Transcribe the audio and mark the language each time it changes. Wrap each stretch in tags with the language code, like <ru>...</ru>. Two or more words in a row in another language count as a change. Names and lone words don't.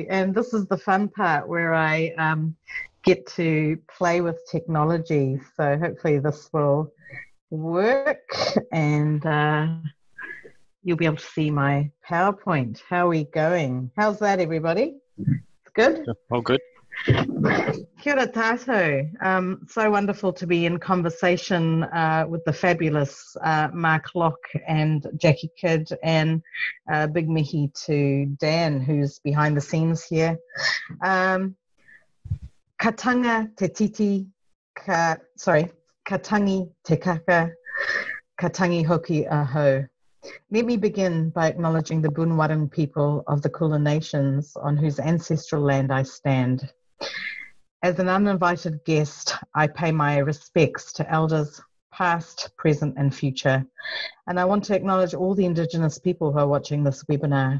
<en>And this is the fun part where I get to play with technology. So hopefully this will work and you'll be able to see my PowerPoint. How are we going? How's that, everybody? Good? All good.</en> <mi>Kia ora tātou.</mi> <en>So wonderful to be in conversation with the fabulous Mark Locke and Jacquie Kidd, and big mihi to Dan, who's behind the scenes here.</en> <mi>Katanga te titi, katangi te kaka, katangi hoki aho.</mi> <en>Let me begin by acknowledging the Bunwarang people of the Kulin Nations on whose ancestral land I stand. As an uninvited guest, I pay my respects to elders past, present and future. And I want to acknowledge all the Indigenous people who are watching this webinar.</en>